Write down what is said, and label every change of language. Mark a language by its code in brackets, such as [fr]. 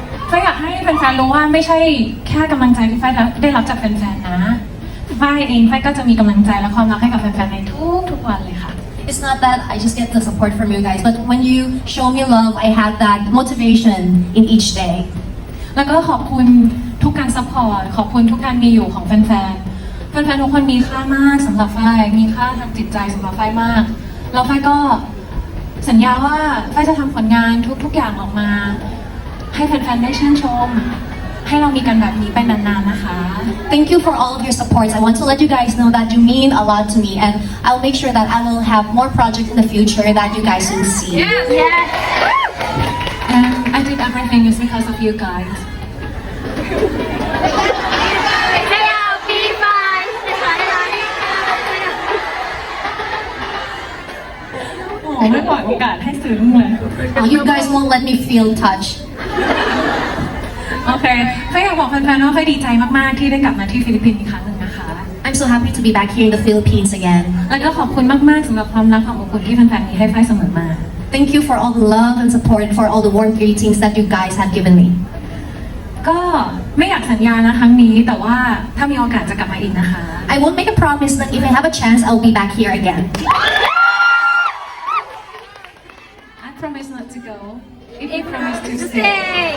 [th] ก็อยากให้แฟนๆรู้ว่าไม่ใช่แค่กำลังใจที่ฝ้ายได้รับจากแฟนๆนะฝ้ายเองฝ้ายก็จะมีกำลังใจและความรักให้กับแฟนๆในทุกๆวันเลยค่ะ [en] It's not that I just get the support from you guys, but when you show me love, I have that motivation in each day. [th] แล้วก็ขอบคุณทุกการซัพพอร์ตขอบคุณทุกการมีอยู่ของแฟนๆทุกคนมีค่ามากสำหรับฝ้ายมีค่าทางจิตใจสำหรับฝ้ายมากแล้วฝ้ายก็สัญญาว่าฝ้ายจะทำผลงานทุกๆอย่างออกมาให้แฟนๆได้ชื่นชม ให้เรามีกันแบบนี้ไปนานๆนะคะ [en] Thank you for all of your support. I want to let you guys know that you mean a lot to me, and I'll make sure that I will have more projects in the future that you guys will see. And I did everything is because of you guys. Oh, [th] ไม่ปล่อยโอกาสให้ซึ้งเลย [en] You guys won't let me feel touched. [th] โอเคเฟยอยากบอกแฟนๆว่าเฟยดีใจมากๆที่ได้กลับมาที่ฟิลิปปินส์อีกครั้งหนึ่งนะคะ [en] I'm so happy to be back here in the Philippines again. [th] แล้วก็ขอบคุณมากๆสำหรับความรักความอบอุ่นที่แฟนๆมีให้เฟยเสมอมา [en] Thank you for all the love and support, for all the warm greetings that you guys have given me. [th] ก็ไม่อยากสัญญานะครั้งนี้แต่ว่าถ้ามีโอกาสจะกลับมาอีกนะคะ [en] I won't make a promise, but if I have a chance, I'll be back here again. I promise not to go if you promise to stay.